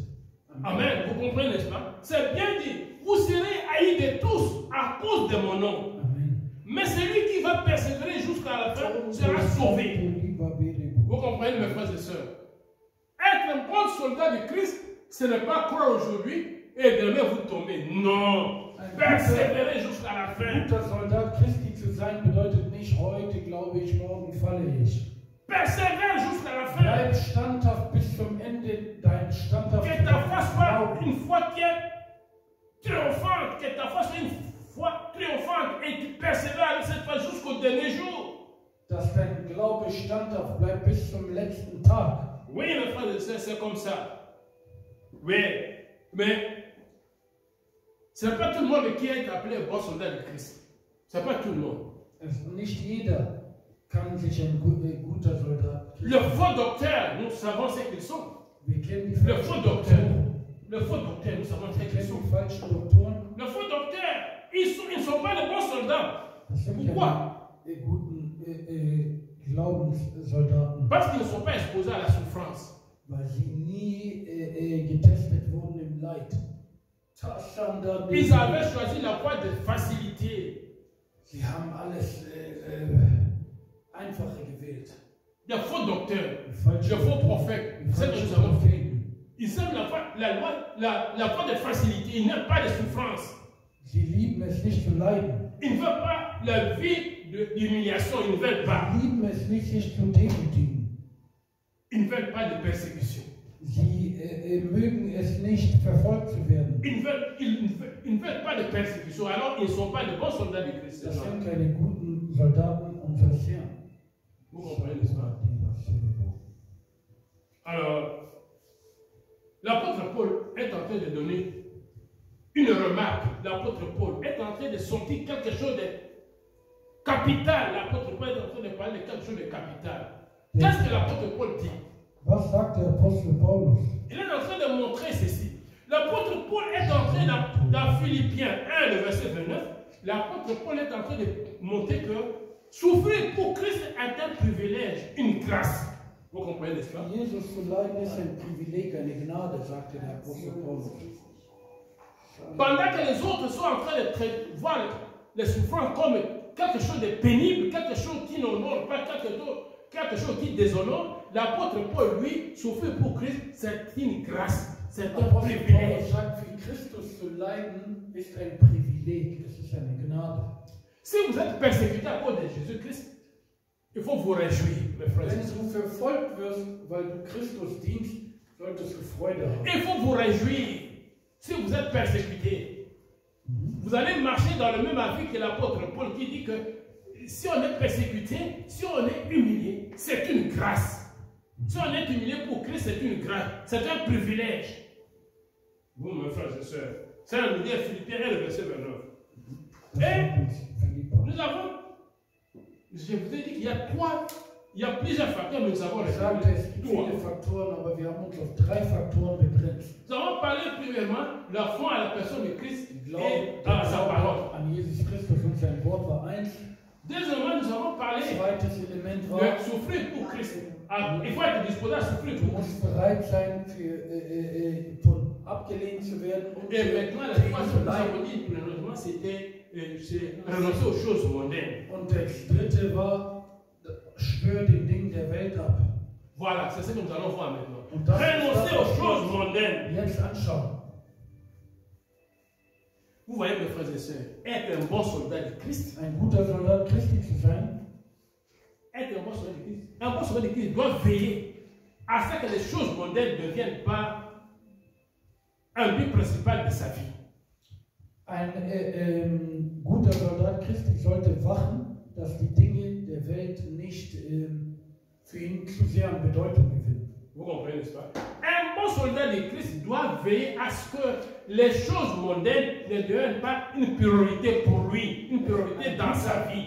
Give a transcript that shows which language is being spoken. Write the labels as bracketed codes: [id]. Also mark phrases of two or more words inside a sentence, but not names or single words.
[fr] Amen. Vous comprenez, n'est-ce pas? C'est bien dit. Vous serez haïs de tous à cause de mon nom. Amen. Mais celui qui va persévérer jusqu'à la fin sera sauvé. Vous comprenez, mes frères et sœurs? Être un bon soldat de Christ, ce n'est pas croire aujourd'hui et demain vous tomber. Non. Persévérer jusqu'à la fin. [de] Guter Soldat Christi zu sein bedeutet nicht, heute glaube ich, morgen falle ich. [fr] Persévère jusqu'à la fin. [de] Bleib standhaft bis zum Ende, dein standhaft. [fr] Que ta foi soit une foi qui est triomphante, que ta foi soit une foi triomphante et tu persévères avec cette foi jusqu'au dernier jour. [de] Dass dein Glaube standhaft bleibt bis zum letzten Tag. [fr] Oui, mes frères et sœurs, c'est comme ça. Oui, mais ce n'est pas tout le monde qui est appelé bon soldat de Christ. Ce n'est pas tout le monde. [de] Nicht jeder kann sich ein guter Soldat. [fr] Le faux docteur, nous savons ce qu'ils sont. [de] Wir kennen die [fr] Le faux docteur, nous savons ce qu'ils sont. [de] falschen Doktoren. [fr] Le faux docteur, ils ne sont pas de bons soldats. Pourquoi? [de] Glaubenssoldaten. [fr] Parce qu'ils ne sont pas exposés à la souffrance. [de] Weil sie nie getestet wurden im Leid. [fr] Ils avaient choisi la voie de facilité. [de] Sie haben alles Einfache gewählt. [fr] Le faux docteur, le faux prophète, c'est ce que nous avons fait. Ils aiment la voie de facilité, ils n'aiment pas de souffrance. [de] Sie lieben es nicht zu leiden. [fr] Ils ne veulent pas la vie d'humiliation, ils ne veulent pas. [de] Sie lieben es nicht, sich zu demütigen. [fr] Ils ne veulent pas de persécution. [de] Sie mögen es nicht, verfolgt zu werden. [fr] Ils ne veulent pas de persécution, alors ils ne sont pas de bons soldats de Christ. [de] Das sind keine guten Soldaten unseres Herrn. [fr] Vous comprenez, n'est-ce pas? Alors, l'apôtre Paul est en train de donner une remarque. L'apôtre Paul est en train de sortir quelque chose de capital. L'apôtre Paul est en train de parler de quelque chose de capital. Qu'est-ce que l'apôtre Paul dit? [de] Was sagt der Apostel Paulus? [fr] Il est en train de montrer ceci. L'apôtre Paul est en train, dans Philippiens 1, le verset 29, l'apôtre Paul est en train de montrer que souffrir pour Christ est un privilège, une grâce. Vous comprenez, n'est-ce pas? [de] Jesus zu leiden ist ein Privileg, eine Gnade, sagte der Apostel Paulus. [fr] Pendant que les autres sont en train de voir les souffrances comme quelque chose de pénible, quelque chose qui n'honore pas, quelque chose qui déshonore, l'apôtre Paul, lui, souffrir pour Christ, c'est une grâce, c'est un privilège. [de] Sagt, für Christus zu leiden ist ein Privileg, es ist eine Gnade. [fr] Si vous êtes persécuté à cause de Jésus-Christ, il faut vous réjouir, mes frères. [de] Wenn du verfolgt wirst, weil du Christus dienst, solltest du Freude haben. [fr] Il faut vous réjouir. Si vous êtes persécuté, vous allez marcher dans le même avis que l'apôtre Paul qui dit que si on est persécuté, si on est humilié, c'est une grâce. Si on est humilié pour Christ, c'est une grâce. C'est un privilège. Vous, mes frères et sœurs, c'est un livre Philippiens, le verset 29. Et nous avons, je vous ai dit qu'il y a plusieurs facteurs, mais nous avons les [de] viele Faktoren, aber wir haben uns auf 3 Faktoren begrenzt. [fr] Nous avons parlé premièrement de la foi à la personne de Christ et à sa parole. [de] An Jesus Christus und sein Wort war eins. [fr] Deuxièmement, nous avons parlé [de] Zweites Element war, [fr] de souffrir pour Christ. Il faut être disposé à souffrir [de] du [fr] pour Christ. [de] musst bereit sein, von abgelehnt zu werden. [fr] Et maintenant, la troisième, nous avons dit, malheureusement, c'était renoncer aux choses mondaines. [de] Und das dritte war, schwör den Dingen der Welt ab. [fr] Voilà, c'est ce que nous allons voir maintenant. [de] Und das [fr] Renoncer aux choses mondaines. [de] jetzt anschauen. [fr] Vous voyez, mes frères et sœurs, être un bon soldat de Christ, [de] ein guter Soldat Christi zu sein, [fr] être un bon soldat de Christ, un bon soldat de Christ doit veiller à ce que les choses mondaines ne deviennent pas un but principal de sa vie. [de] Ein guter Soldat Christi sollte wachen, dass die Dinge der Welt nicht für ihn zu sehr an Bedeutung gewinnen. [fr] Vous comprenez, n'est-ce pas? Un bon soldat de Christ doit veiller à ce que les choses mondaines ne deviennent pas une priorité pour lui, une priorité dans sa vie.